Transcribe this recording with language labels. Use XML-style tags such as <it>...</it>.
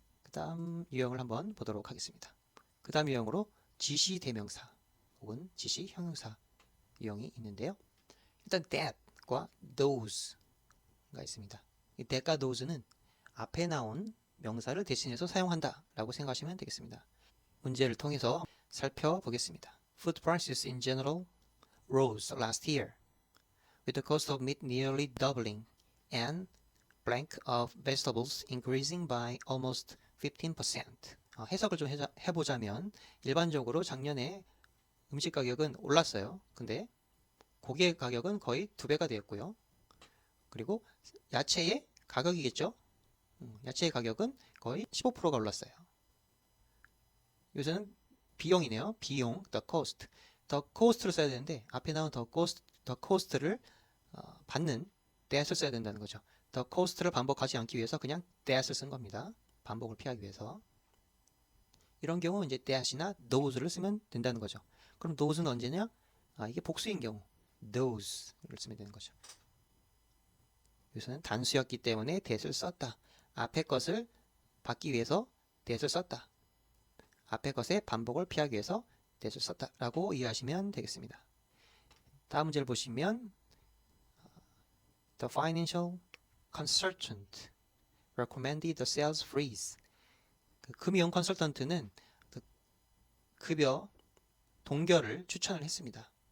<ko>그 다음 유형을 한번 보도록 하겠습니다. 그 다음 유형으로 지시 대명사 혹은 지시 형용사 유형이 있는데요. 일단 that과 those가 있습니다. 이 that과 those는 앞에 나온 명사를 대신해서 사용한다 라고 생각하시면 되겠습니다. 문제를 통해서 살펴보겠습니다.</ko> <en>Food prices in general rose last year, with the cost of meat nearly doubling and blank of vegetables increasing by almost 15%.</en> <ko>해석을 좀 해보자면 일반적으로 작년에 음식 가격은 올랐어요. 근데 고기 가격은 거의 2배가 되었고요. 그리고 야채의 가격이겠죠. 야채의 가격은 거의 15%가 올랐어요. 여기서는 비용이네요. 비용, the cost. the cost를 써야 되는데 앞에 나온 the cost를 받는 that을 써야 된다는 거죠. the cost를 반복하지 않기 위해서 그냥 that을 쓴 겁니다. 반복을 피하기 위해서. 이런 경우 이제 that이나 those를 쓰면 된다는 거죠. 그럼 those는 언제냐? 이게 복수인 경우 those를 쓰면 되는 거죠. 여기서는 단수였기 때문에 that을 썼다. 앞에 것을 받기 위해서 that을 썼다. 앞에 것의 반복을 피하기 위해서 that을 썼다 라고 이해하시면 되겠습니다. 다음 문제를 보시면</ko> <en>The financial consultant recommended the sales freeze.</en> <ko>금융 컨설턴트는 급여 동결을 추천을 했습니다.</ko>